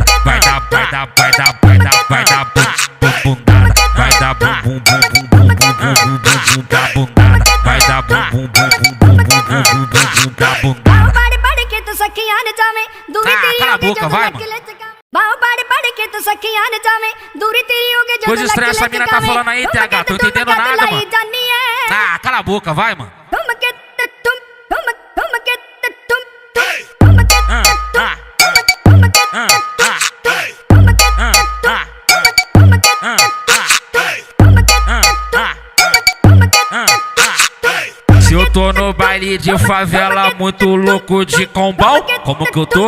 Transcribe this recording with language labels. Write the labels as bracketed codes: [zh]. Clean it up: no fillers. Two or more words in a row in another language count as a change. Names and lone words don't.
[pt] Vai dar bundada. Vai dar bum da bundada. Vai dar bum da bundada. Cala a boca, vai, mano. [hi] बाहों पाड़ पाड़ के तो सखियां न जावे दूरी तेरी होगे जो [pt] Coisa estranha essa mina tá falando aí, TH, tô entendendo nada, mano. Ah, cala a boca, vai, mano. Se eu tô no baile de favela, muito louco de combal, como que eu tô?